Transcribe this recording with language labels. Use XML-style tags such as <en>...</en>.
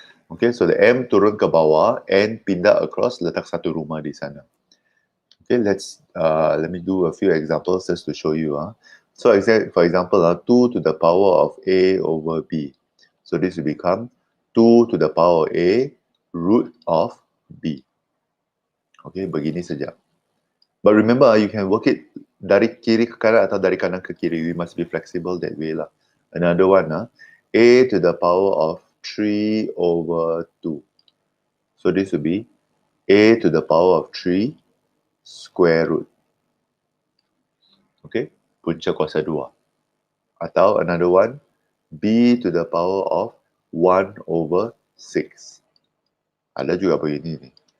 <en>Okay, so the M</en> <ms>turun ke bawah, N pindah across, letak satu rumah di sana.</ms> <en>Okay, let me do a few examples just to show you. So for example, 2 to the power of A over B. So this will become 2 to the power of A root of B.</en> <ms>Okay, begini saja.</ms> <en>But remember, you can work it</en> <ms>dari kiri ke kanan atau dari kanan ke kiri.</ms> <en>We must be flexible that way lah. Another one, A to the power of 3 over 2. So this will be A to the power of 3 square root. Okay,</en> <ms>punca kuasa 2. Atau</ms> <en>another one, B to the power of 1 over 6.</en> <ms>Ada juga begini ni.</ms>